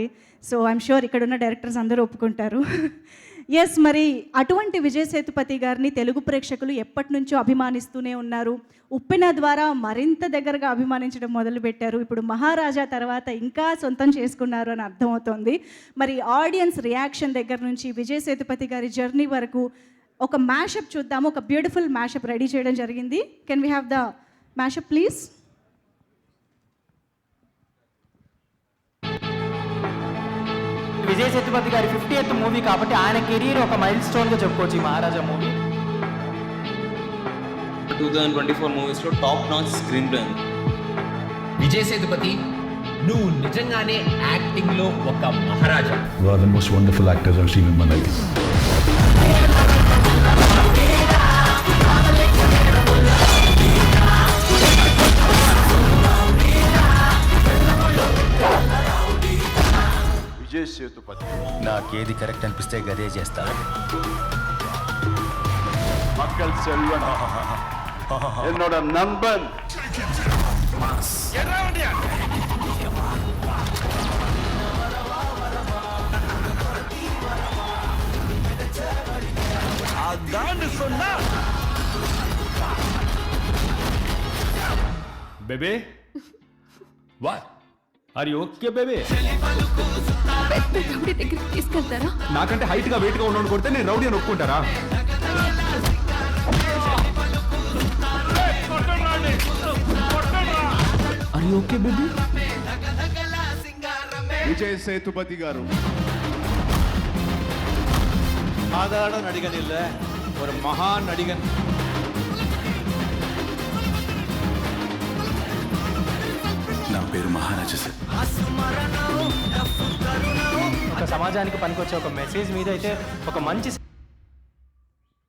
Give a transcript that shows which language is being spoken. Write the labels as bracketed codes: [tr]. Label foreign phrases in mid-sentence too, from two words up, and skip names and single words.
[en] So I'm sure [te] ఇక్కడున్న డైరెక్టర్స్ అందరూ ఒప్పుకుంటారు. ఎస్, మరి అటువంటి విజయ్ సేతుపతి గారిని తెలుగు ప్రేక్షకులు ఎప్పటి నుంచో అభిమానిస్తూనే ఉన్నారు. ఉప్పెన ద్వారా మరింత దగ్గరగా అభిమానించడం మొదలుపెట్టారు. ఇప్పుడు మహారాజా తర్వాత ఇంకా సొంతం చేసుకున్నారు అని అర్థమవుతోంది. మరి [en] audience reaction [te] దగ్గర నుంచి విజయ్ సేతుపతి గారి జర్నీ వరకు ఒక మ్యాషప్ చూద్దాము. ఒక [en] beautiful mashup ready [te] చేయడం జరిగింది. [en] Can we have the mashup please? [te] విజయ్ సేతుపతి గారి 50th మూవీ కాబట్టి ఆయన కెరీర్ ఒక మైల్ స్టోన్గా చెప్పుకోవచ్చు ఈ మహారాజా మూవీ. 2024 మూవీస్లో [en] top notch screenplay. [te] విజయ్ సేతుపతి, నువ్వు నిజంగానే యాక్టింగ్లో ఒక మహారాజా. [en] You are the most wonderful actors I've seen in my life. [te] విజయ్ సేతుపతి. నాకేది కరెక్ట్ అనిపిస్తే గదే చేస్తా. [ta] மக்கள் செல்வன், என்னோட நண்பன். சொன்னா [en] Babe, what are you okay babe? [te] తీసుకెళ్తారా? నాకంటే హైట్ గా వెయిట్ గా ఉన్నోడు కొడితే నేను రౌడీ అని ఒప్పుకుంటారా? [en] Are you okay baby? [te] விஜய் சேதுபதி గారు [ta] சாதாரண நடிகன் இல்லை, ஒரு மகா நடிகன். [te] నా పేరు మహారాజా సార్. ఒక సమాజానికి పనికొచ్చే ఒక మెసేజ్ మీద అయితే ఒక మంచి